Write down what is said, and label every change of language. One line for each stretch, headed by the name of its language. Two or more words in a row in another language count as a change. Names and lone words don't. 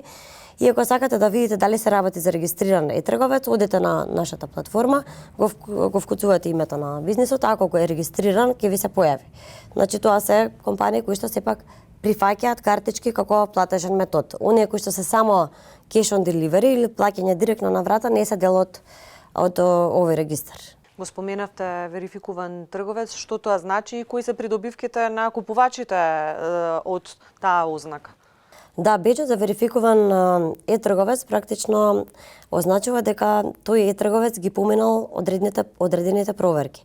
Macedonian: И ако сакате да видите дали се работи за регистриран е-трговец, одете на нашата платформа, го вкуцувате името на бизнисот, ако го е регистриран, ќе ви се појави. Значи тоа се компании кои што сепак прифаќаат картички како платежен метод. Оние кои што се само
English: cash on delivery
Macedonian: или плаќање директно на врата не се дел од овој регистар. Го споменавте верификуван трговец, што тоа значи и кои се придобивките на купувачите од таа ознака? Да, беџот за верификуван е-трговец практично означува дека тој е-трговец ги поминал одредените проверки.